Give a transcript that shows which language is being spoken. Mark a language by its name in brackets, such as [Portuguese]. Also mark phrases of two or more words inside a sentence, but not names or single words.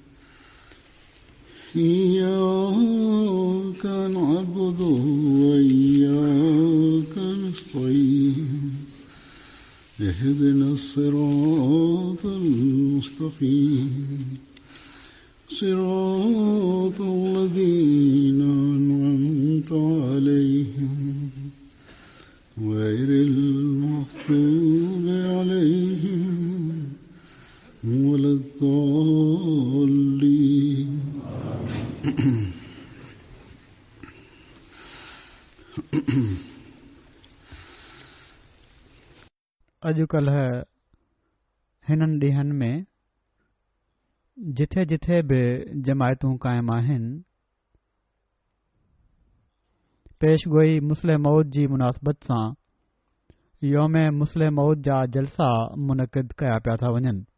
[Arabic] إياك نعبد وإياك نستعين اهدنا الصراط المستقيم صراط الذين أنعمت عليهم غير المغضوب عليهم ولا الضالين. [Sindhi] अॼुकल्ह हिननि ॾींहनि में जिथे जिथे बि जमायतूं क़ाइमु आहिनि, पेशगोई मुस्लिम मौद जी मुनासिबत सां योम मुस्लिम मौद जा जलसा मुनक़िद कया पिया था वञनि।